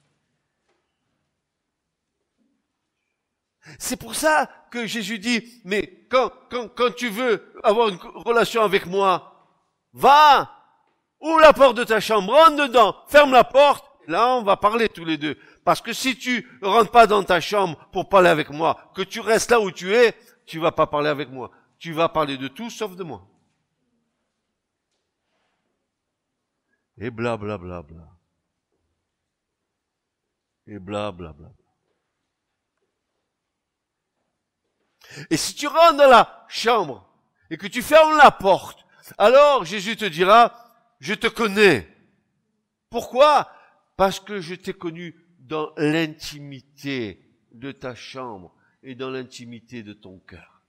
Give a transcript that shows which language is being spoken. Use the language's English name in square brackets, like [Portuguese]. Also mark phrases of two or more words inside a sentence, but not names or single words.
[French] C'est pour ça que Jésus dit, mais quand tu veux avoir une relation avec moi, va, ouvre la porte de ta chambre, rentre dedans, ferme la porte, là on va parler tous les deux. Parce que si tu rentres pas dans ta chambre pour parler avec moi, que tu restes là où tu es, tu vas pas parler avec moi. Tu vas parler de tout sauf de moi. Et bla bla bla bla. Et bla bla bla. Et si tu rentres dans la chambre et que tu fermes la porte, alors Jésus te dira, je te connais. Pourquoi? Parce que je t'ai connu dans l'intimité de ta chambre et dans l'intimité de ton cœur.